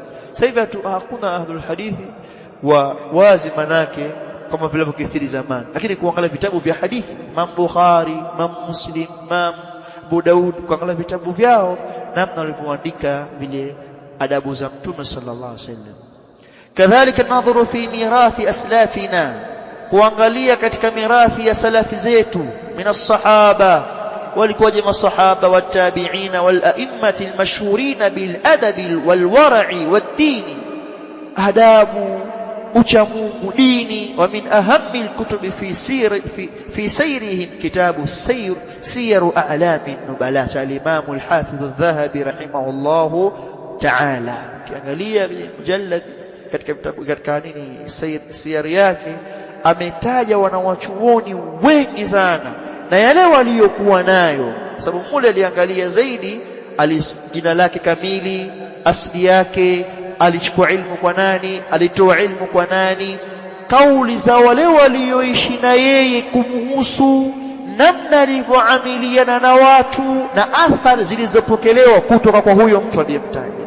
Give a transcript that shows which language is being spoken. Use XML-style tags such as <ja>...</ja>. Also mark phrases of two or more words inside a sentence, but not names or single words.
<sw>Sasa hivi hakuna</sw> <ar>أهل الحديث</ar> <sw>wa wazi manake kama vile kithiri zamani, lakini kuangalia vitabu vya hadithi, Imam Bukhari, Imam Muslim, Imam Abu Daud, kuangalia vitabu vyao namna walivyoandika vile adabu za Mtume</sw> <ar>صلى الله عليه وسلم. كذلك ننظر في ميراث أسلافنا,</ar> <sw>kuangalia katika mirathi ya salafi zetu,</sw> <ar>من الصحابة,</ar> <sw>walikuwaje masahaba,</sw> <ar>والتابعين والأئمة المشهورين بالأدب والورع والدين,</ar> <sw>adabu, uchamungu, dini.</sw> <ar>ومن أهم الكتب في سيرهم كتاب سير أعلام النبلاء cha الإمام الحافظ الذهبي رحمه الله تعالى.</ar> <sw>Kiangalia mujallad katika vitabu katika siyari yake, ametaja wanawachuoni wengi sana na yale waliokuwa nayo, sababu mule aliangalia zaidi jina lake kamili, asili yake, alichukua ilmu kwa nani, alitoa ilmu kwa nani, kauli za wale walioishi na yeye kumhusu, namna alivyoamiliana na watu, na athari zilizopokelewa kutoka kwa huyo mtu aliyemtaja.</sw>